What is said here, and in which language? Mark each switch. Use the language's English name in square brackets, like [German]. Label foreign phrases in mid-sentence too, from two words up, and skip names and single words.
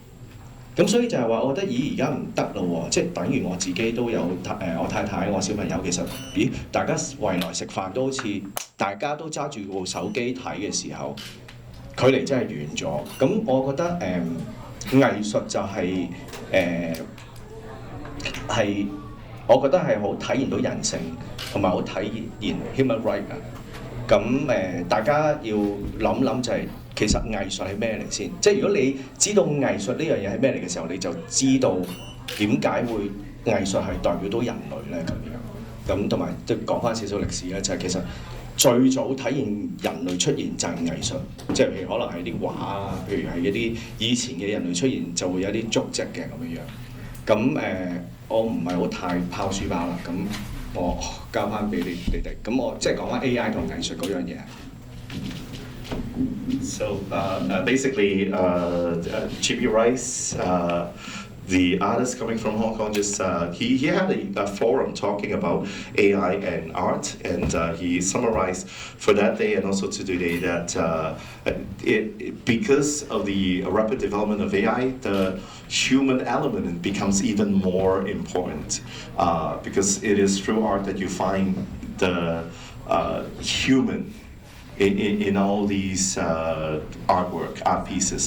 [Cantonese] 咁所以就係話，我覺得而家唔得咯喎，即係等於我自己都有我太太、我小朋友，其實大家圍來食飯都好似大家都揸住部手機睇嘅時候，距離真係遠咗。咁我覺得藝術就係我覺得係好體現到人性，同埋好體現 [English] human right [Cantonese] 啊。咁大家要諗諗就係、其實藝術係咩嚟先？即係如果你知道藝術呢樣嘢係咩嚟嘅時候，你就知道點解會藝術係代表到人類咧咁樣。咁同埋即係講翻少少歷史咧，就係、其實最早體現人類出現就係藝術，即係譬如可能係啲畫啊，譬如係一啲以前嘅人類出現就會有啲足跡嘅咁樣。咁我唔係好太拋書包啦，咁我交翻俾你哋。咁我即係講翻 AI 同藝術嗰樣嘢。 [English] So basically, Jimmy Rice, the artist coming from Hong Kong, just he had a forum talking about AI and art, and he summarized for that day and also to today that because of the rapid development of AI, the human element becomes even more important because it is through art that you find the human in all these art pieces.